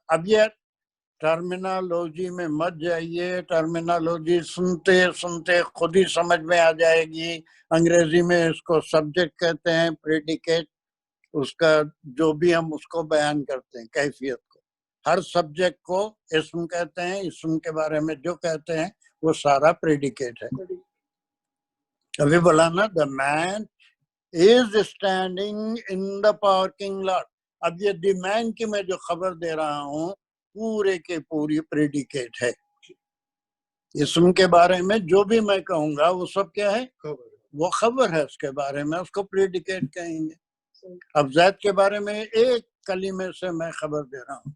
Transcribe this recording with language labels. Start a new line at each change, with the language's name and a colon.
Urdu: اب یہ ٹرمینالوجی میں مت جائیے، ٹرمینالوجی سنتے سنتے خود ہی سمجھ میں آ جائے گی. انگریزی میں اس کو سبجیکٹ کہتے ہیں، پریڈیکیٹ، اس کا جو بھی ہم اس کو بیان کرتے ہیں کیفیت کو. ہر سبجیکٹ کو اسم کہتے ہیں، اسم کے بارے میں جو کہتے ہیں وہ سارا پریڈیکیٹ ہے. ابھی بولا نا
English: the man is standing in the parking lot.
Urdu: اب یہ دی مین کی میں جو خبر دے رہا ہوں پورے کے پوری پریڈیکیٹ ہے. اسم کے بارے میں جو بھی میں کہوں گا وہ سب کیا ہے؟ وہ خبر ہے. اس کے بارے میں اس کو پریڈیکیٹ کہیں گے. اب زید کے بارے میں ایک کلمے سے میں خبر دے رہا ہوں.